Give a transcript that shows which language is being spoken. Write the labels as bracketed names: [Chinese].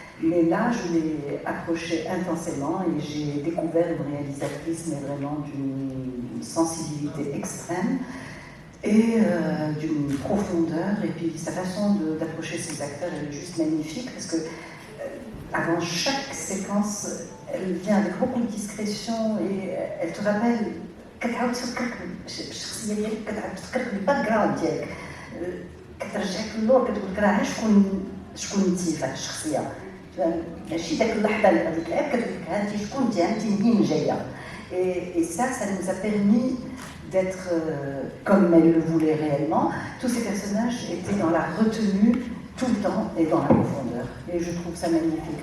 [French] Mais là, je l'ai approchée intensément et j'ai découvert une réalisatrice, mais vraiment d'une sensibilité extrême et d'une profondeur. Et puis sa façon d'approcher ses acteurs, elle est juste magnifique, parce que avant chaque séquence, elle vient avec beaucoup de discrétion et elle te rappelle. [Arabic] كتعاود تفكرك بالشخصيه ديالك، كتعاود تفكرك بالباك جراوند ديالك، كترجعك للور، كتقول لك راه شكون انت في هذه الشخصيه، ماشي داك اللحظه اللي هذيك العيب، كتقول لك هانتي شكون انت، هانتي منين جايه. [French] Et ça nous a permis d'être comme elle le voulait réellement. Tous ces personnages étaient dans la retenue tout le temps et dans la profondeur. Et je trouve ça magnifique.